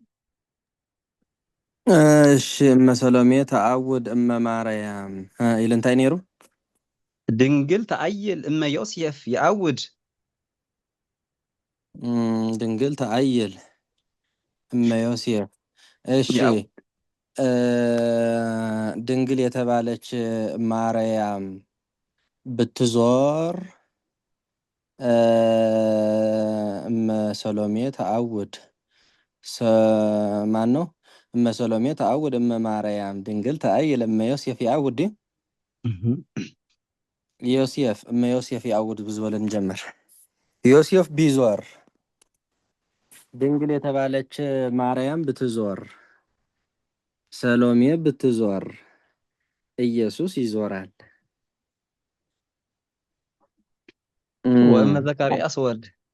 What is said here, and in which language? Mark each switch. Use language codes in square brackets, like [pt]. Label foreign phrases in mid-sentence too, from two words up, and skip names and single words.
[am] እሺ [gez] እመ ሰሎሜ ተአውድ እመ ማርያም ኢል [ti] እንታይ ነይሩ [gez] ድንግል ተአይል እመ ዮሴፍ ይአውድ ድንግል ተአይል እመ ዮሴፍ [am] እሺ ድንግል የተባለች ማርያም ብትዞር [gez] እመ ሰሎሜ ተአውድ [am] ማን ነው [gez] እመ ሰሎሜ ተአውድ እመ ማርያም ድንግል ተአይል እመ ዮሴፍ ይአውድ ዮሴፍ እመ ዮሴፍ ይአውድ [am] ብዙ ብለን ጀመር ዮሴፍ ቢዞር ድንግል የተባለች ማርያም ብትዞር ሰሎሜ ብትዞር ኢየሱስ ይዞራል [gez] ወእመ ዘካርያስ ወልድ